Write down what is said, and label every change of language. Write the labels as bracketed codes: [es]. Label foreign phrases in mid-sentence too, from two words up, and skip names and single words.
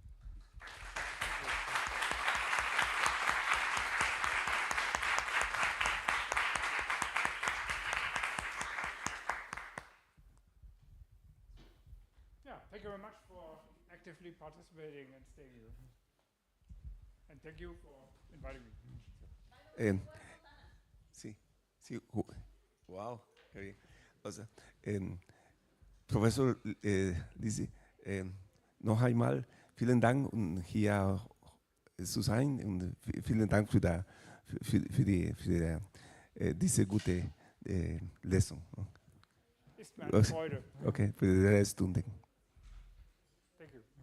[en] Yeah, thank you very much for actively participating and staying here. And thank you for inviting me. [es] Sí, sí. Wow, qué bien. O sea, [de] Professor Lisi, noch einmal vielen Dank hier zu sein und vielen Dank für diese gute Lesson. Ist mir eine Freude. Okay, für die Stunde. [en] Thank you.